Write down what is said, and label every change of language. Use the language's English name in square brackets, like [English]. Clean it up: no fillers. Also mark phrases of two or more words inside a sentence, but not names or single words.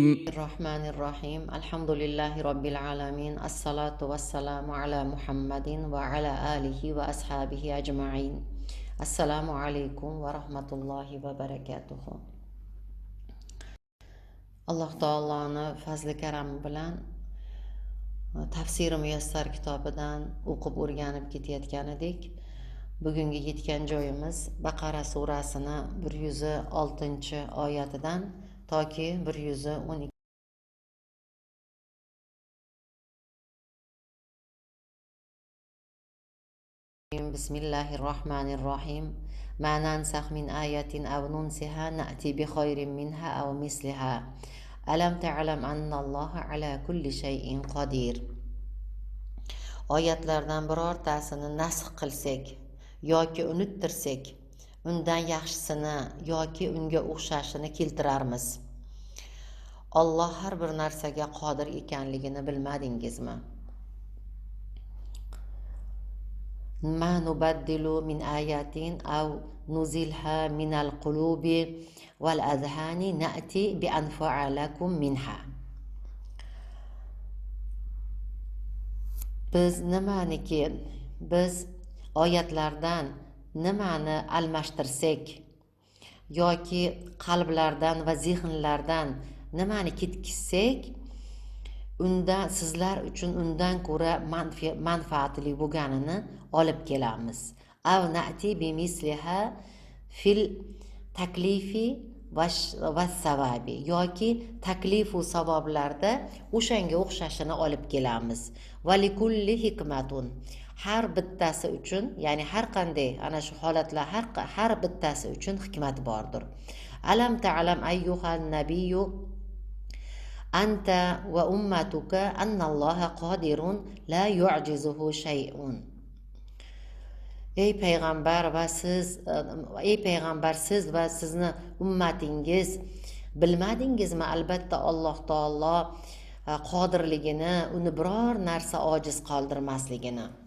[Arabic] الرحمن الرحيم الحمد لله رب العالمين الصلاة والسلام على محمد وعلى آله وأصحابه أجمعين السلام عليكم ورحمة الله وبركاته الله تعالى فضل كرم [Uzbek] bilan tafsiri muyassar kitobidan o'qib o'rganib ketayotgan edik. Bugungi yetgan joyimiz Baqara surasini 106-oyatidan toki 112. [Arabic] بسم الله الرحمن الرحيم. ما ننسخ من آية أو ننسها نأت بخير منها أو مثلها. ألم تعلم أن الله على كل شيء قدير. [Uzbek] Oyatlardan birortasini nasx qilsak yoki unuttirsak, undan yaxshisini yoki unga o'xshashini keltirarmiz. Alloh har bir narsaga qodir ekanligini bilmadingizmi? [Arabic] ما نبدل من آية أو نزلها من القلوب والأذهان نأت بأنفع لكم منها. [Uzbek] Biz oyatlardan nimani almashtirsak yoki qalblardan va zehnlardan nimani ketkizsak, unda sizlar uchun undan ko'ra manfaatli bo'lganini olib kelamiz. [Arabic] أو نأت بمثلها في التكليف والثواب, [Uzbek] yoki taklifu savoblarda o'shanga o'xshashini olib kelamiz. [Arabic] ولكلٍّ حكمة, [Uzbek] har bittasi uchun, ya'ni har qanday ana shu holatlar har bittasi uchun hikmat bordir. [Arabic] ألم تعلم أيها النبي أنت وأمتك أن الله قادر لا يعجزه شيء. [Uzbek] Ey payg'ambar siz va sizni ummatingiz bilmadingizmi? Albatta Alloh taolo qodirligini, uni biror narsa ojiz qoldirmasligini.